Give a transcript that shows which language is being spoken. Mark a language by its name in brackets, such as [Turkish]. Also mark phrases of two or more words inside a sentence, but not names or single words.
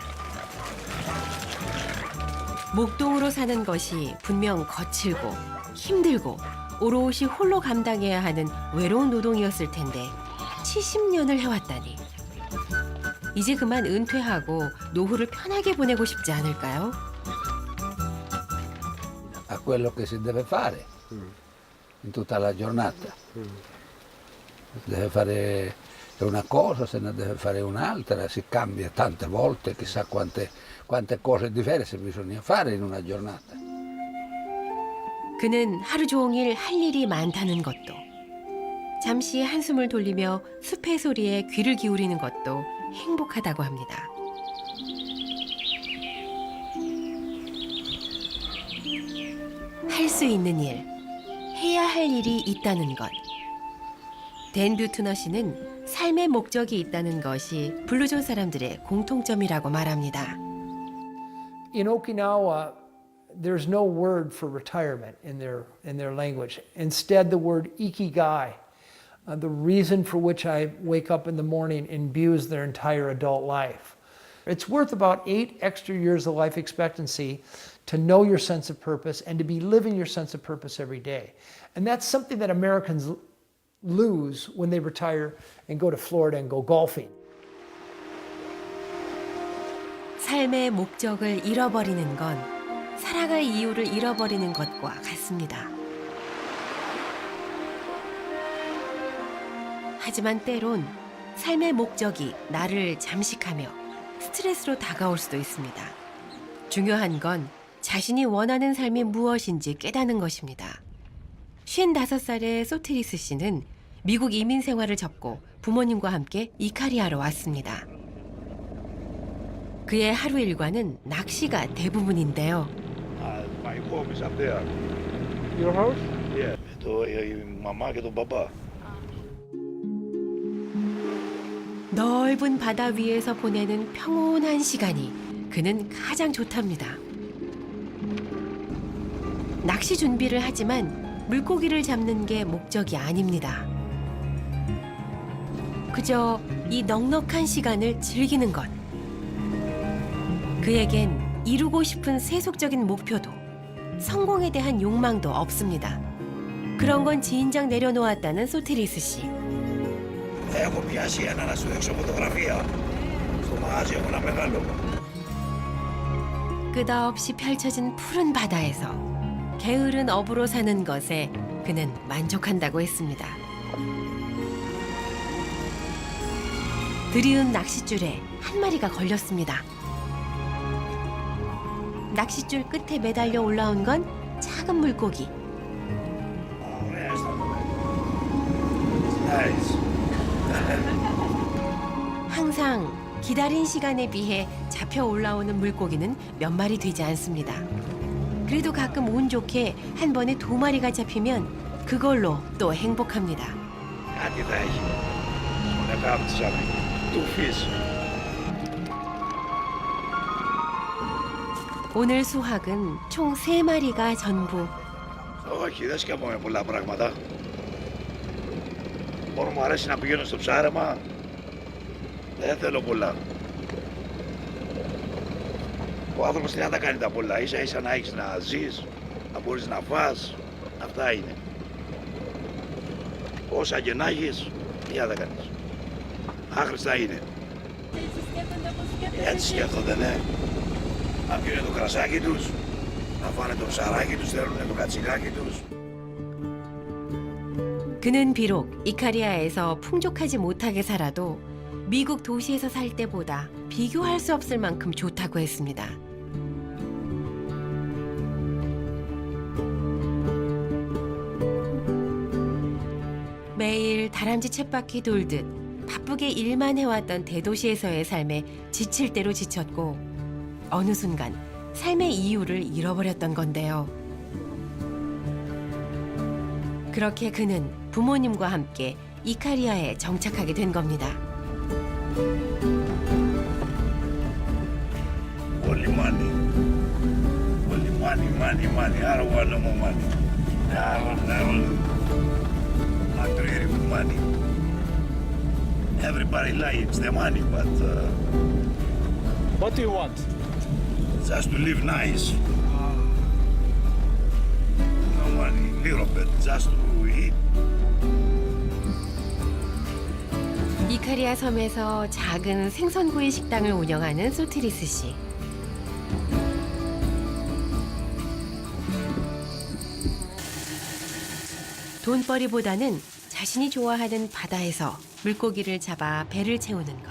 [Korean] 목동으로 사는 것이 분명 거칠고 힘들고 오롯이 홀로 감당해야 하는 외로운 노동이었을 텐데 70년을 해왔다니. 이제 그만 은퇴하고 노후를 편하게 보내고 싶지 않을까요? [Italian] A quello che si deve fare in tutta la giornata. Deve fare una cosa, se ne deve fare un'altra, si cambia tante volte, chissà quante cose diverse bisogna fare in una giornata. [Korean] 그는 하루 종일 할 일이 많다는 것도, 잠시 한숨을 돌리며 숲의 소리에 귀를 기울이는 것도 행복하다고 합니다. 할 수 있는 일, 해야 할 일이 있다는 것. 댄 뷰트너 씨는 삶의 목적이 있다는 것이 블루존 사람들의 공통점이라고 말합니다. [English] In Okinawa, there's no word for retirement in their language. Instead, the word ikigai, the reason for which I wake up in the morning, imbues their entire adult life. It's worth about 8 extra years of life expectancy to know your sense of purpose and to be living your sense of purpose every day. And that's something that Americans lose when they retire and go to Florida and go golfing. [Korean] 삶의 목적을 잃어버리는 건 살아갈 이유를 잃어버리는 것과 같습니다. 하지만 때론 삶의 목적이 나를 잠식하며 스트레스로 다가올 수도 있습니다. 중요한 건 자신이 원하는 삶이 무엇인지 깨닫는 것입니다. 55살의 소트리스 씨는 미국 이민 생활을 접고 부모님과 함께 이카리아로 왔습니다. 그의 하루 일과는 낚시가 대부분인데요. [English] My home is up there. Your house? Yeah, [Greek] η μαμά και τον μπαμπά. [Korean] 넓은 바다 위에서 보내는 평온한 시간이 그는 가장 좋답니다. 낚시 준비를 하지만 물고기를 잡는 게 목적이 아닙니다. 그저 이 넉넉한 시간을 즐기는 것. 그에겐 이루고 싶은 세속적인 목표도 성공에 대한 욕망도 없습니다. 그런 건 진작 내려놓았다는 소테리스 씨. [Greek] Έχω πιάσει ένα να σου δείξω φωτογραφία. Στο μαγάζι έχω ένα μεγάλο. [Korean] 끝없이 펼쳐진 푸른 바다에서 게으른 어부로 사는 것에 그는 만족한다고 했습니다. 드리운 낚싯줄에 한 마리가 걸렸습니다. 낚싯줄 끝에 매달려 올라온 건 작은 물고기. 항상 기다린 시간에 비해 잡혀 올라오는 물고기는 몇 마리 되지 않습니다. 그래도 가끔 운 좋게 한 번에 2마리가 잡히면 그걸로 또 행복합니다. [Greek] Κάτι θα έχει. Στον εκάπη της του φύση. [Korean] 오늘 수확은 총 3마리가 전부. [Greek] Όχι, δεν σκέφτομαι πολλά πράγματα. Μόνο μου αρέσει να πηγαίνω στο ψάρεμα. Δεν θέλω πολλά. Ο άνθρωπος τι να τα κάνει τα πολλά. Ίσα ίσα να έχεις να ζεις, να μπορείς να φας. Αυτά είναι. Όσα και να έχεις, τι να τα κάνεις. Άχρηστα είναι. Έτσι σκέφτονται, ναι. Να πιούνε το κρασάκι τους, να φάνε το ψαράκι τους, θέλουν το κατσικάκι τους. [Korean] 그는 비록 이카리아에서 풍족하지 못하게 살아도 미국 도시에서 살 때보다 비교할 수 없을 만큼 좋다고 했습니다. 매일 다람쥐 쳇바퀴 돌듯 바쁘게 일만 해왔던 대도시에서의 삶에 지칠 대로 지쳤고 어느 순간 삶의 이유를 잃어버렸던 건데요. 그렇게 그는 부모님과 함께 이카리아에 정착하게 된 겁니다. [Greek] Πολύ μάνι. Πολύ μάνι. Άρα βάλω μου μάνι. [English] Not really with money. Everybody likes the money, but What do you want? just to live nice. No money, little bit, just to eat. [Korean] 이카리아 섬에서 작은 생선구이 식당을 운영하는 소트리스 씨. 돈벌이보다는 자신이 좋아하는 바다에서 물고기를 잡아 배를 채우는 것.